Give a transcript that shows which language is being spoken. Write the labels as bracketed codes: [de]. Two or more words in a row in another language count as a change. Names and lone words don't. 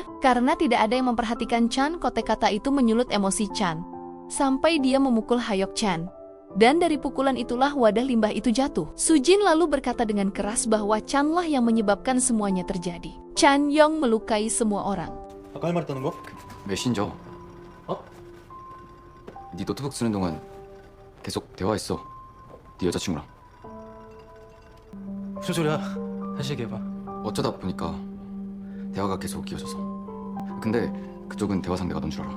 [id] Karena tidak ada yang memperhatikan Chan, kotek kata itu menyulut emosi Chan. Sampai dia memukul Hyuk Chan. Dan dari pukulan itulah wadah limbah itu jatuh. Sujin lalu berkata dengan keras bahwa Chan lah yang menyebabkan semuanya terjadi. Chan Yong melukai semua orang. [ko] 아까 할 말 했다는 거? 메신저. 어? 네 노트북 쓰는 동안 계속 대화했어. 네 여자친구랑. 무슨 소리야? 다시 얘기해봐. 어쩌다 보니까 대화가 계속 이어져서. 근데 그쪽은 대화 상대가 넌 줄 알아.